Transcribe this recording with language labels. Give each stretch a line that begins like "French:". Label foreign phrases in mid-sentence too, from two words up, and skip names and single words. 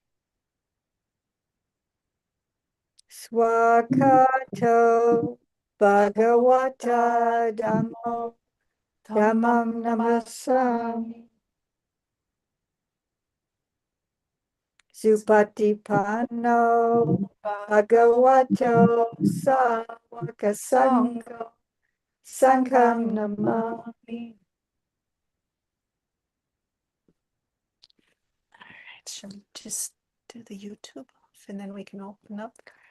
Pali: Swakato Bhagavata Dhammo Dhammam Namasami Supatipanno Bhagavato Sāvaka Sangho Sangham Namami.
English: All right, shall we just do the YouTube off and then we can open up?